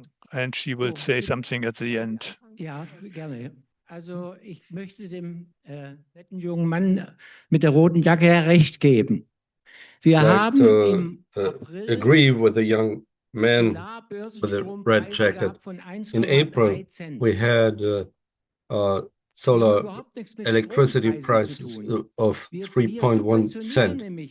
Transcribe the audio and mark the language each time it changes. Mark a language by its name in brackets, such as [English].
[English] And she will say something at the end. [German] Ja, gerne. Also ich möchte dem netten jungen Mann mit der roten Jacke recht geben. Wir haben im April [English] agree with the young man with the red jacket. In April, we had solar electricity prices of 3.1 cent.